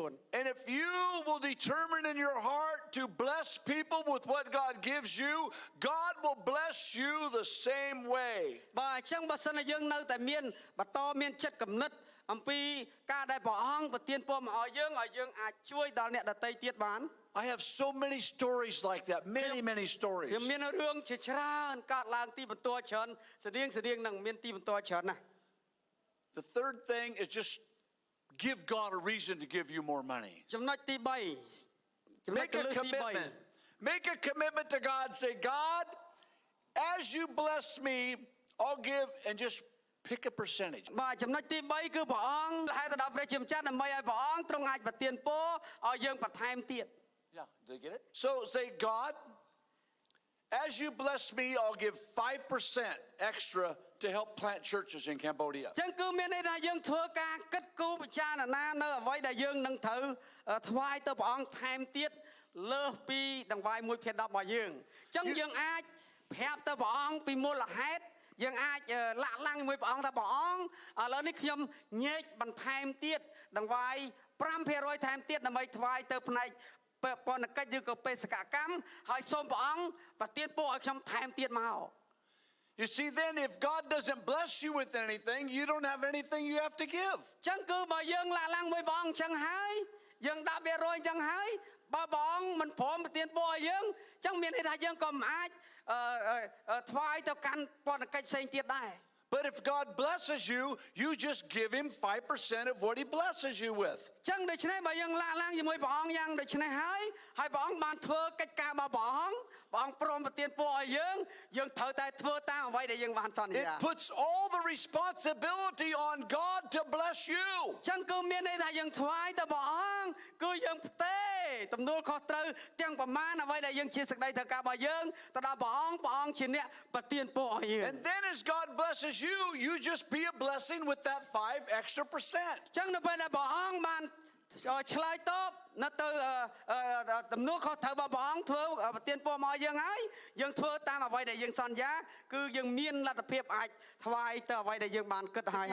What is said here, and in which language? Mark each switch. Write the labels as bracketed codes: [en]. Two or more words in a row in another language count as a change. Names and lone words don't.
[en] And if you will determine in your heart to bless people with what God gives you, God will bless you the same way. [km] បាទអញ្ចឹងបើសិនជាយើងនៅតែមានបន្តមានចិត្តគំនិតអំពីការដែលព្រះអង្គប្រទានពរមកឲ្យយើងអាចជួយដល់អ្នកដទៃទៀតបាន [en] I have so many stories like that, many stories. [km] ខ្ញុំមានរឿងជាច្រើនកើតឡើងទីបន្ទាល់ច្រើនស្តៀងនឹងមានទីបន្ទាល់ច្រើនណាស់ [en] The third thing is just give God a reason to give you more money. [km] ចំណុចទី3ចំណុច [en] Make a commitment. Make a commitment to God. Say, God, as you bless me, I'll give and just pick a percentage. [km] បាទចំណុចទី3គឺព្រះអង្គហៅទៅដល់ព្រះជាម្ចាស់ដើម្បីឲ្យព្រះអង្គទ្រង់អាចប្រទានពរឲ្យយើងបន្ថែមទៀត [en] Yeah, did you get it? So say, God, as you bless me, I'll give 5% extra to help plant churches in Cambodia. [km] ចឹងគឺមានន័យថាយើងធ្វើការគិតគូរពិចារណានៅអ្វីដែលយើងនឹងត្រូវថ្វាយទៅព្រះអង្គថែមទៀតលើសពីដង្វាយ1/10របស់យើងចឹងយើងអាចប្រាប់ទៅព្រះអង្គពីមូលហេតុយើងអាចលាក់ឡើងជាមួយព្រះអង្គថាព្រះអង្គឥឡូវនេះខ្ញុំញែកបន្ថែមទៀតដង្វាយ 5% ថែមទៀតដើម្បីថ្វាយទៅផ្នែកពន្ធកិច្ចឬក៏បេសកកម្មហើយសូមព្រះអង្គប្រទានពរឲ្យខ្ញុំថែមទៀតមក [en] You see, then if God doesn't bless you with anything, you don't have anything you have to give. [km] ចឹងគឺបើយើងលាក់ឡើងមួយព្រះអង្គចឹងហើយយើង10%ចឹងហើយបើព្រះអង្គមិនព្រមប្រទានពរឲ្យយើងចឹងមានន័យថាយើងក៏មិនអាចថ្វាយទៅកាន់ពន្ធកិច្ចផ្សេងទៀតដែរ [en] But if God blesses you, you just give him 5% of what he blesses you with. [km] ចឹងដូច្នេះបើយើងលាក់ឡើងជាមួយព្រះអង្គយ៉ាងដូច្នេះហើយព្រះអង្គបានធ្វើកិច្ចការរបស់ព្រះអង្គព្រមប្រទានពរឲ្យយើងត្រូវតែធ្វើតាមអ្វីដែលយើងបានសន្យា [en] It puts all the responsibility on God to bless you. [km] ចឹងគឺមានន័យថាយើងថ្វាយទៅព្រះអង្គគឺយើងផ្ទេរទំនួលខុសត្រូវទាំងប្រមាណអ្វីដែលយើងជាសេចក្តីត្រូវការរបស់យើងទៅដល់ព្រះអង្គជាអ្នកប្រទានពរឲ្យយើង [en] And then as God blesses you, you just be a blessing with that 5% extra. [km] ចឹងនៅពេលដែលព្រះអង្គបានឆ្លើយតបនៅទៅទំនួលខុសត្រូវរបស់ព្រះអង្គធ្វើប្រទានពរមកយើងហើយយើងធ្វើតាមអ្វីដែលយើងសន្យាគឺយើងមានលទ្ធភាពអាចថ្វាយទៅអ្វីដែលយើងបានគិតហើយ